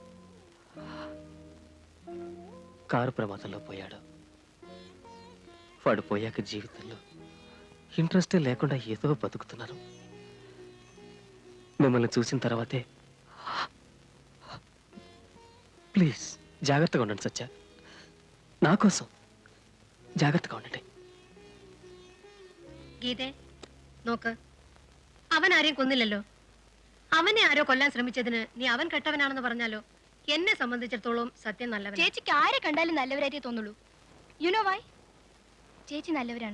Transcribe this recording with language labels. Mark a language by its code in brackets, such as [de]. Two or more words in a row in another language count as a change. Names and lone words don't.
[te] కారు ప్రమాదంలో పోయాడు. వాడు పోయాక జీవితంలో ఇంట్రెస్టే లేకుండా ఏదో బతుకుతున్నాను. మిమ్మల్ని చూసిన తర్వాతే ప్లీజ్ జాగ్రత్తగా ఉండండి సత్య, నా కోసం [kn] ಜಾಗ್ರತೆ ಉಂಡೆ. [ml] ഗീതേ നോക്ക്, അവൻ ആരെയും കൊന്നില്ലല്ലോ. അവനെ ആരോ കൊല്ലാൻ ശ്രമിച്ചതിന് നീ അവൻ കെട്ടവനാണെന്ന് പറഞ്ഞാലോ? എന്നെ സംബന്ധിച്ചിടത്തോളം സത്യം നല്ലവൻ. ചേച്ചിക്ക് ആരെ കണ്ടാലും നല്ലവരായിട്ടേ തോന്നുള്ളൂ. [en] you know why? [ml] ചേച്ചി നല്ലവരാണ്.